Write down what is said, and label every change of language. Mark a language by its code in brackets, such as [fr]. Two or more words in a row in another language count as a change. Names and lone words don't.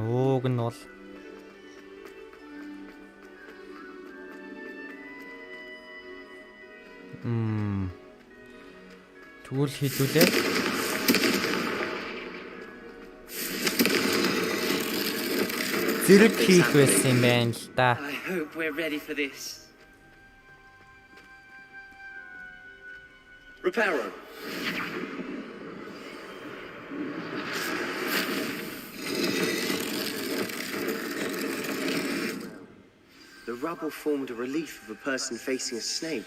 [mn] Ууг нь бол Тэгвэл хийдүүлээ. Зэрэг хийх байсан юм байна л да. [en] I hope we're ready for this. Reparo. The rubble formed a relief of a person facing a snake.